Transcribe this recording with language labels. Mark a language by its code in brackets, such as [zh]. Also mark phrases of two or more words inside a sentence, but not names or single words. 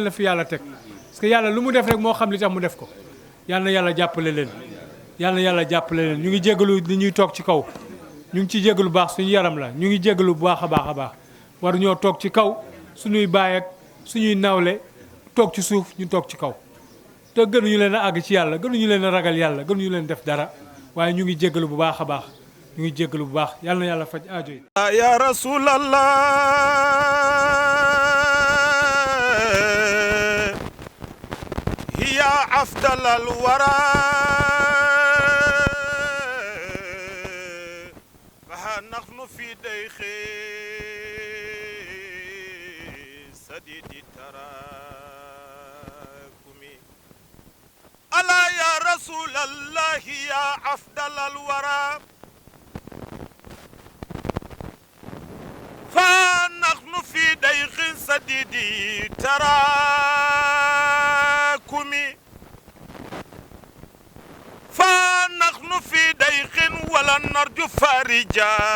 [wo] la fi yàlla teg [fr] parce que [wo] yàlla lu mu def rek moo xam li tax mu def ko yal na yàlla jàppale leen yal na yàlla jàppale leen ñu ngi jégalu li ñuy toog ci kaw ñu ngi ci jégalu baax suñu yaram la ñu ngi jégalu bu baax a baax war ñoo toog ci kaw suñuy baay ak suñuy nawle toog ci suuf ñu toog ci kaw te gënuñu leen a àgg ci yàlla gënuñu leen a ragal yàlla gënuñu leen def dara waaye ñu ngi jégalu bu baax a baax ñu ngi jégalu bu baax yal na yàlla faj aajo yi [ar] يا رسول الله هي أفضل الورى فنحن في ضيق سديد تراكم على يا رسول الله يا أفضل الورى فنحن في ضيق سديد تراكم فنحن في ضيق ولا نرجو فارجا